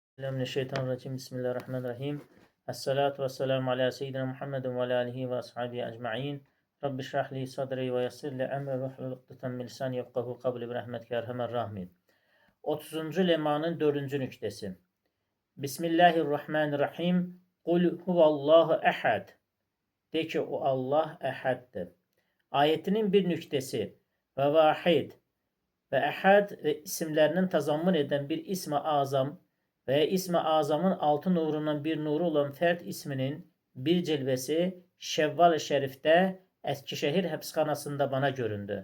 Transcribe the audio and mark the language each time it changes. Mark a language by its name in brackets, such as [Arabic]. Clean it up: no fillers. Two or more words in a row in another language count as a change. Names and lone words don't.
[Arabic] من الشيطان الرجيم. بسم الله الرحمن الرحيم. والصلاة والسلام على سيدنا محمد وعلى آله وأصحابه أجمعين. رب اشرح لي صدري ويسر لي أمري واحلل عقدة من لساني يفقهوا قولي برحمتك أرحم الراحمين. [Turkish] 30. lemanın 4. nüktesi. [Arabic] بسم الله الرحمن الرحيم. قل هو الله أحد. [Turkish] De ki o Allah ehaddir. Ayetinin bir nüktesi ve vahid ve ehad ve isimlerinin tazammun eden bir ismi azam ve ismi azamın altı nurundan bir nuru olan fert isminin bir cilvesi Şevval-i Şerif'te Eskişehir Hapsxanasında bana göründü.